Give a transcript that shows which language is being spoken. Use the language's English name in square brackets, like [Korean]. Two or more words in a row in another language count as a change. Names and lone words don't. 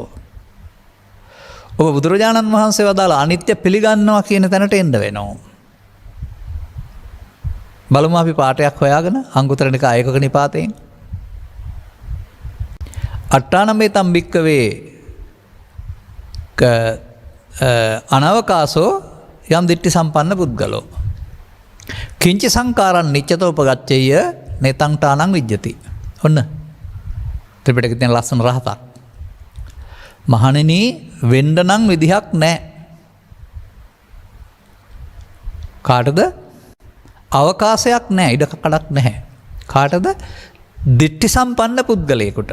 [Sinhala] ඔබ බුදුරජාණන් වහන්සේ වදාළ අනිත්‍ය පිළිගන්නවා කියන තැනට එන්න වෙනවා. බලමු අපි පාඩයක් හොයාගෙන අංගුත්තර නිකාය ඒකක නිපාතයෙන්. [Pali] අට්ඨානම්බේ තම්බික්කවේ අනවකාසෝ යම් දිට්ඨි සම්පන්න පුද්ගලෝ කිංචි සංකාරං නිච්චතෝ උපගච්ඡේය නේතං තානං විජ්ජති. [Sinhala] ඔන්න ත්‍රිපිටකයේ තියෙන ලස්සන රහසක්. මහණෙනි වෙන්න නම් විදිහක් නැහැ. කාටද? අවකාශයක් නැහැ, ඉඩ කඩක් නැහැ. කාටද? දිට්ඨි සම්පන්න පුද්ගලයෙකුට.